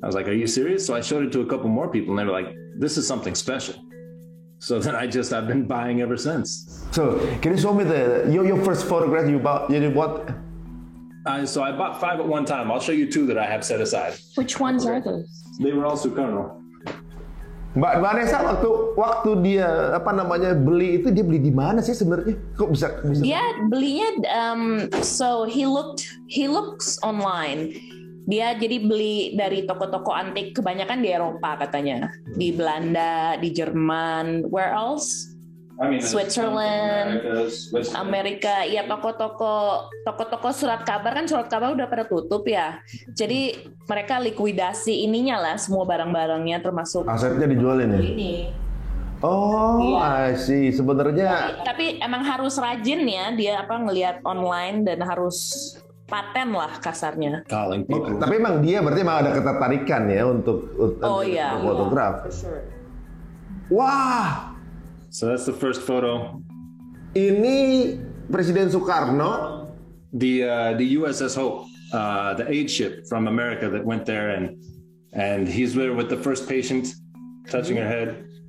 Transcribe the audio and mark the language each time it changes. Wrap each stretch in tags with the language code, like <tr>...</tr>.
<en>I was like, are you serious? So I showed it to a couple more people and they were like, this is something special. So then I've been buying ever since. So can you show me your first photograph you bought? So I bought 5 at one time. I'll show you 2 that I have set aside. Which ones are those? They were all Soekarno.</en> <id>Mbak Vanessa waktu dia beli itu dia beli di mana sih sebenarnya? Kok bisa? Dia belinya</id> <en>so he looks online.</en> <id>Dia jadi beli dari toko-toko antik, kebanyakan di Eropa katanya, di Belanda, di Jerman,</id> <en>where else? I mean,</en> <id>Switzerland, Amerika, ya toko-toko surat kabar udah pada tutup ya. Jadi mereka likuidasi ininya lah, semua barang-barangnya termasuk asetnya dijualin ya. Ini. Oh, iya.</id> <en>I see.</en> <id>Sebenarnya. Tapi emang harus rajin ya dia ngelihat online dan harus paten lah kasarnya. Tapi emang dia berarti emang ada ketertarikan ya untuk fotograf.</id> <en>For sure. Wah. So that's the first photo.</en> <id>Ini Presiden Soekarno.</id> <en>The USS Hope, the aid ship from Amerika that went there, and he's there with the first patient, touching her head.</en>